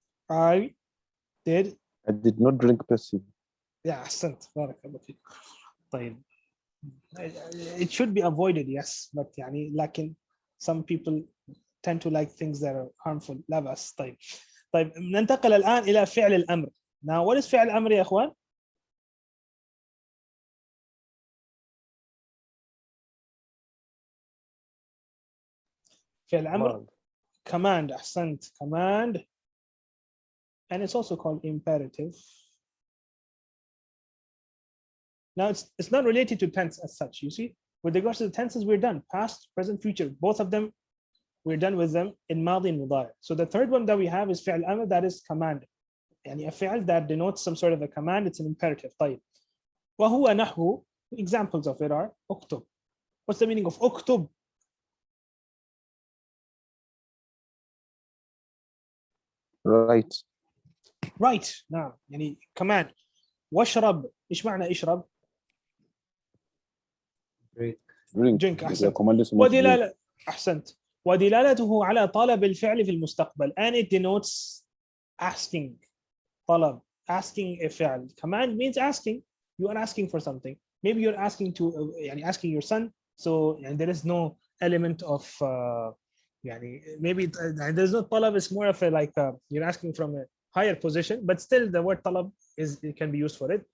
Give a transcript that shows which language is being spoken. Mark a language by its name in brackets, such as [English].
[English] I did not drink Pepsi. [Arabic] Yeah, أحسنت. بارك الله فيك. طيب. [English] It should be avoided, yes, but يعني لكن some people tend to like things that are harmful. [Arabic] لا بأس. طيب ننتقل الآن إلى فعل الأمر. [English] Now what is [Arabic] فعل الأمر يا أخوان؟ فعل الأمر command. أحسنت. [English] command, and it's also called imperative. Now it's not related to tense as such. You see, with regards to the tenses, we're done. Past, present, future. Both of them we're done with them in ماضي مضارع. So the third one that we have is فعل أمر, that is command. يعني a فعل that denotes some sort of a command, it's an imperative. [Arabic] طيب. وهو نحو, [English] examples of it are اكتب. What's the meaning of اكتب? Right. Right. [Arabic] نعم يعني command. واشرب, ايش معنى اشرب؟ [English] Drink. drink. If you're [Arabic] أحسنت. [English] commanding someone to drink. [Arabic] ودلالة, أحسنت. ودلالته على طلب الفعل في المستقبل, [English] and it denotes asking. طلب, asking a فعل. Command means asking. You are asking for something. Maybe you're asking to يعني asking your son, so and there is no element of يعني maybe there's no طلب, it's more of a like you're asking from a higher position, but still the word طلب is, it can be used for it.